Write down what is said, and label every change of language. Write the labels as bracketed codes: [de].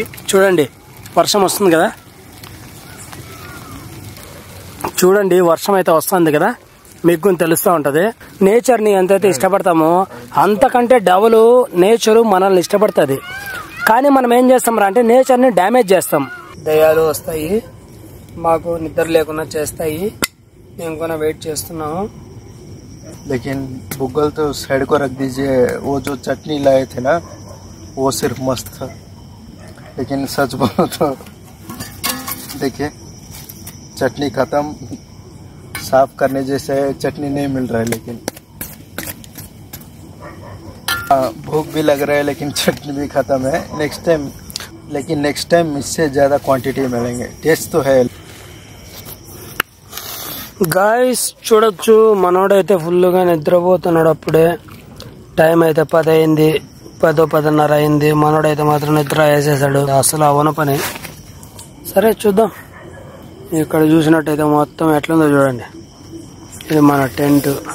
[te] చూడండి వర్షం వస్తుంది కదా, చూడండి వర్షం అయితే వస్తుంది కదా, మీకు కూడా తెలుస్తూ ఉంటది. నేచర్ ని ఎంతైతే ఇష్టపడతామో అంతకంటే డబుల్ నేచర్ మనల్ని ఇష్టపడుతుంది. కానీ మనం ఏం చేస్తాం అంటే నేచర్ ని డ్యామేజ్ చేస్తాం. దయ్యాలు వస్తాయి, మాకు నిద్ర లేకుండా చేస్తాయి. మేము కూడా వెయిట్ చేస్తున్నాము. [hi] लेकिन गूगल तो साइड को रख दीजिए, वो जो चटनी लाए थे ना वो सिर्फ मस्त था, लेकिन सच बोलो तो देखिए चटनी खत्म, साफ करने जैसे चटनी नहीं मिल रहा है। लेकिन भूख भी लग रहा है, लेकिन चटनी भी खत्म है। नेक्स्ट टाइम इससे ज़्यादा क्वांटिटी मिलेंगे। टेस्ट तो है। [te] గాయస్ చూడొచ్చు, మనోడైతే ఫుల్గా నిద్రపోతున్నాడు. అప్పుడే టైం అయితే 10 అయింది, 10-10:30 అయింది. మనోడైతే మాత్రం నిద్ర వేసేసాడు. అసలు అవన పని. సరే చూద్దాం. ఇక్కడ చూసినట్టయితే మొత్తం ఎట్లుందో చూడండి. ఇది మన టెంట్.